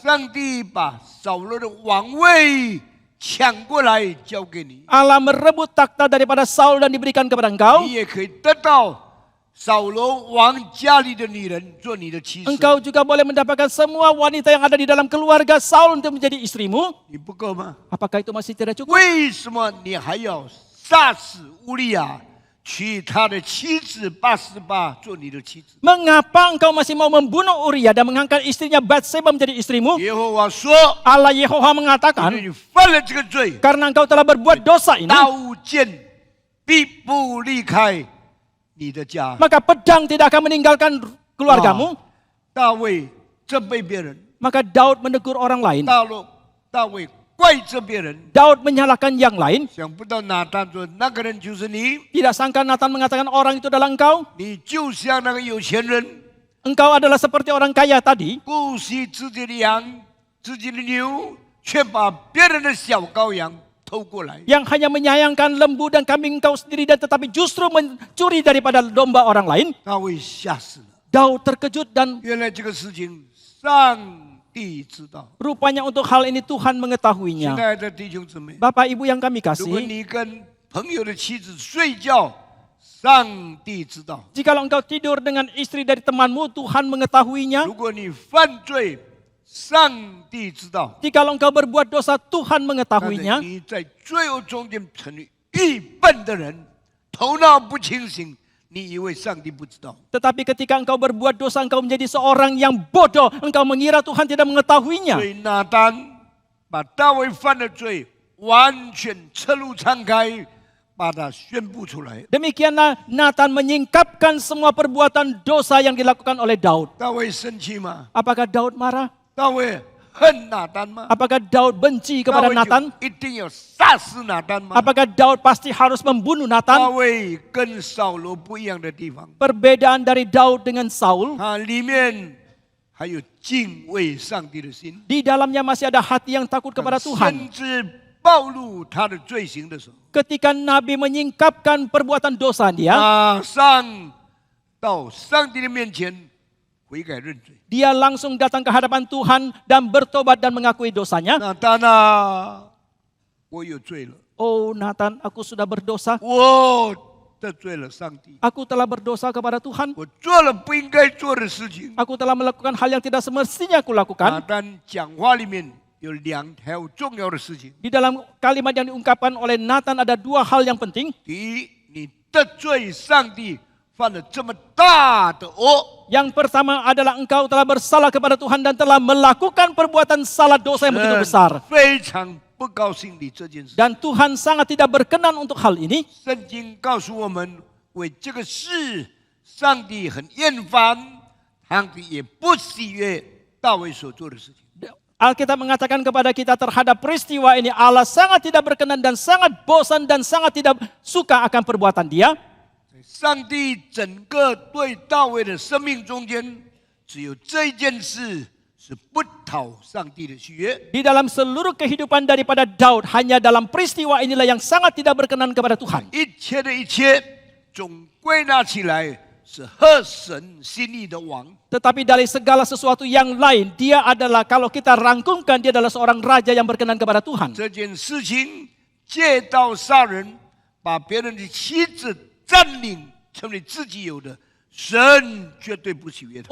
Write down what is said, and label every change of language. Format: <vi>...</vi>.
<zh>上帝把扫罗的王位抢过来交给你，</zh> <id>Allah merebut takhta daripada Saul dan diberikan kepada engkau.</id> <zh>你也可以得到扫罗王家里的女人做你的妻子。</zh> <id>Engkau juga boleh mendapatkan semua wanita yang ada di dalam keluarga Saul untuk menjadi istrimu.</id> <zh>你不够吗？</zh> <id>Apakah itu masih tidak cukup?</id> <zh>为什么你还要杀死乌利亚，娶他的妻子八十八做你的妻子？</zh> <id>Mengapa engkau masih mau membunuh Uria dan mengangkat istrinya Batseba menjadi istrimu?</id> <zh>耶和华说：</zh> <id>Allah Yehova</id> <zh>因为</zh> <id>mengatakan,</id> <zh>你犯了这个罪，</zh> <id>karena engkau telah berbuat dosa ini,</id> <zh>刀剑必不离开你的家。</zh> <id>maka pedang tidak akan meninggalkan keluargamu.</id> <zh>大卫责备别人，</zh> <id>Maka Daud menegur orang lain.</id> <zh>大卫怪责别人，</zh> <id>Daud menyalahkan yang lain.</id> <zh>想不到拿单说那个人就是你，</zh> <id>Tidak sangka Nathan mengatakan orang itu adalah engkau.</id> <zh>你就像那个有钱人，</zh> <id>Engkau adalah seperti orang kaya tadi</id> <zh>顾惜自己的羊、自己的牛，却把别人的小羔羊偷过来。</zh> <id>yang hanya menyayangkan lembu dan kambing engkau sendiri dan tetapi justru mencuri daripada domba orang lain.</id> <zh>大卫吓死了，</zh> <id>Daud terkejut dan</id> <zh>原来这个事情上帝知道。</zh> <id>rupanya untuk hal ini Tuhan</id> <zh>亲</zh> <id>mengetahuinya.</id> <zh>爱的弟兄姊妹，</zh> <id>Bapak Ibu yang kami</id> <zh>如果</zh> <id>kasih,</id> <zh>你跟朋友的妻子睡觉，上帝知道；</zh> <id>jikalau engkau tidur dengan istri dari temanmu, Tuhan mengetahuinya.</id> <zh>如果你犯罪，上帝知道。</zh> <id>Jikalau engkau berbuat dosa, Tuhan</id> <zh>但是</zh> <id>mengetahuinya.</id> <zh>你在罪恶中间成为愚笨的人，头脑不清醒，你以为上帝不知道？</zh> <id>Tetapi ketika engkau berbuat dosa, engkau menjadi seorang yang bodoh. Engkau mengira Tuhan tidak mengetahuinya.</id> <zh>所以拿单把大卫犯的罪完全侧露敞开，把它宣布出来。</zh> <id>Demikianlah Nathan menyingkapkan semua perbuatan dosa yang dilakukan oleh Daud.</id> <zh>大卫生气吗？</zh> <id>Apakah Daud marah?</id> <zh>大卫恨拿单吗？</zh> <id>Apakah Daud benci</id> <zh>大</zh> <id>kepada</id> <zh>卫</zh> <id>Nathan?</id> <zh>就一定要杀死拿单吗？</zh> <id>Apakah Daud pasti harus membunuh</id> <zh>大</zh> <id>Nathan?</id> <zh>卫跟扫罗不一样的地方，</zh> <id>Perbedaan dari Daud dengan Saul,</id> <zh>他里面还有敬畏上帝的心。</zh> <id>di dalamnya masih ada hati yang takut kepada</id> <zh>甚</zh> <id>Tuhan.</id> <zh>至暴露他的罪行的时候，</zh> <id>Ketika Nabi menyingkapkan perbuatan dosa dia,</id> <zh>马上到上帝的面前悔改认罪。</zh> <id>dia langsung datang ke hadapan Tuhan dan bertobat dan mengakui dosanya.</id> <zh>那当然，我有罪了，</zh> <id>Oh Nathan, aku sudah berdosa.</id> <zh>我得罪了上帝，</zh> <id>Aku telah berdosa kepada Tuhan.</id> <zh>我做了不应该做的事情。</zh> <id>Aku telah melakukan hal yang tidak semestinya aku</id> <zh>拿</zh> <id>lakukan.</id> <zh>单讲话里面有两条重要的事情：</zh> <id>Di dalam kalimat yang diungkapkan oleh Nathan ada dua hal yang penting.</id> <zh>第一，你得罪上帝，犯了这么大的恶，</zh> <id>Yang pertama adalah engkau telah bersalah kepada Tuhan dan telah melakukan perbuatan salah dosa yang begitu besar.</id> <zh>非常不高兴你这件事。</zh> <id>Dan Tuhan sangat tidak berkenan untuk hal ini.</id> <zh>圣经告诉我们，为这个事，上帝很厌烦，上帝也不喜悦大卫所做的事情。</zh> <id>Alkitab mengatakan kepada kita terhadap peristiwa ini Allah sangat tidak berkenan dan sangat bosan dan sangat tidak suka akan perbuatan dia.</id> <zh>在上帝整个对大卫的生命中间，只有这一件事是不讨上帝的喜悦。</zh> <id>Di dalam seluruh kehidupan daripada Daud, hanya dalam peristiwa inilah yang sangat tidak berkenan kepada Tuhan.</id> <zh>一切的一切，总归纳起来是合神心意的王。</zh> <id>Tetapi dari segala sesuatu yang lain, dia adalah kalau kita rangkumkan, dia adalah seorang raja yang berkenan kepada Tuhan.</id> <zh>这件事情借刀杀人，把别人的妻子占领成为自己有的，神绝对不喜悦他。</zh>